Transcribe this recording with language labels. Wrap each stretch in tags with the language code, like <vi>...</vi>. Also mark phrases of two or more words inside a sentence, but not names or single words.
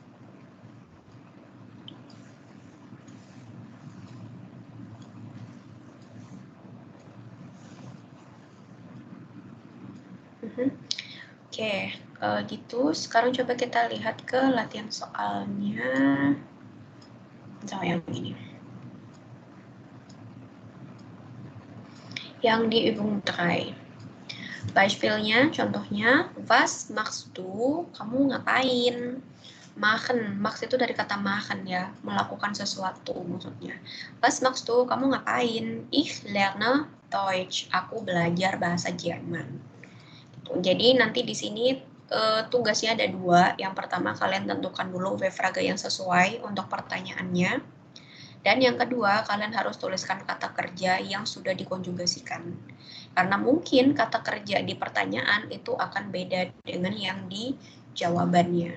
<id>Oke, gitu. Sekarang coba kita lihat ke latihan soalnya. Misalnya yang ini. Yang di Übung 3. Beispielnya, contohnya,</id> <de>was machst du?</de> <id>Kamu ngapain? Machen, max itu dari kata machen ya, melakukan sesuatu maksudnya.</id> <de>Was machst du?</de> <id>Kamu ngapain?</id> <de>Ich lerne Deutsch.</de> <id>Aku belajar bahasa Jerman. Jadi nanti di sini tugasnya ada 2. Yang pertama kalian tentukan dulu W-Frage yang sesuai untuk pertanyaannya. Dan yang kedua, kalian harus tuliskan kata kerja yang sudah dikonjugasikan. Karena mungkin kata kerja di pertanyaan itu akan beda dengan yang di jawabannya.</id>